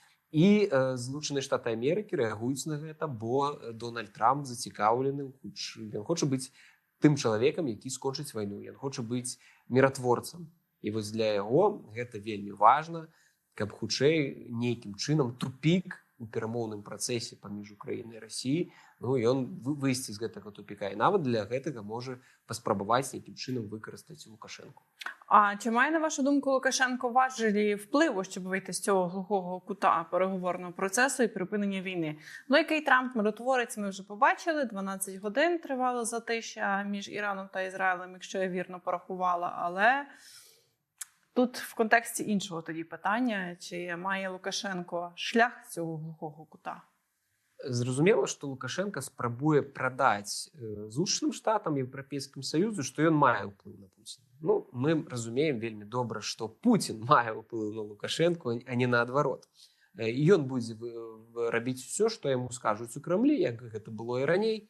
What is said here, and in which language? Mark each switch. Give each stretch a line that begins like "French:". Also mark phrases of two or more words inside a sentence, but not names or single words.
Belarusian: І Злучаныя Штаты Амерыкі рэагуюць на гэта, бо Дональд Трамп зацікаўлены, ён хоча быць тым чалавекам, які скончыць вайну, ён хоча быць міратворцам. І вось для яго гэта вельмі важна, каб хутчэй нейкім чынам тупік у перамоўным працэсе паміж Украінай і Расіяй, ён выйсці з гэтага тупіка. І нават для гэтага можа паспрабаваць нейкім чынам выкарыстаць Лукашенку.
Ukrainian: А чи має, на вашу думку, Лукашенко важелі впливу, щоб вийти з цього глухого кута переговорного процесу і припинення війни? Який Трамп миротворець, ми вже побачили. 12 годин тривало затища між Іраном та Ізраїлем, якщо я вірно порахувала. Але тут в контексті іншого тоді питання, чи має Лукашенко шлях з цього глухого кута?
Belarusian: Зразумела, што Лукашенко спрабуе прадаць Злучаным Штатам і Еўрапейскім Саюзу, што ён мае ўплыў на Пуціна. Мы разумеем вельмі добра, што Пуцін мае ўплыў на Лукашенко, а не наадварот. і ён будзе рабіць все, што яму скажуць у Крамлі, як гэта было і раней.